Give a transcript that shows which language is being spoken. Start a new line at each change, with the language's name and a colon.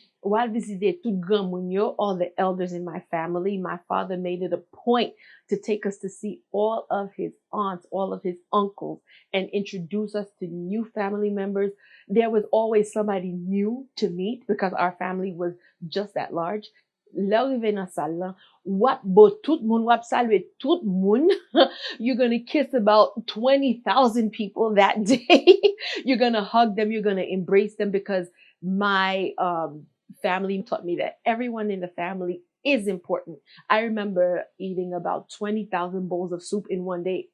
English: While visiting
Haitian Creole: tout grand moun yo,
English: all the elders in my family, my father made it a point to take us to see all of his aunts, all of his uncles, and introduce us to new family members. There was always somebody new to meet because our family was just that large.
Haitian Creole: L'arrivée dans salle là, wap bo tout moun, wap salue tout moun.
English: You're gonna kiss about 20,000 people that day. You're gonna hug them, you're gonna embrace them because my family taught me that everyone in the family is important. I remember eating about 20,000 bowls of soup in one day.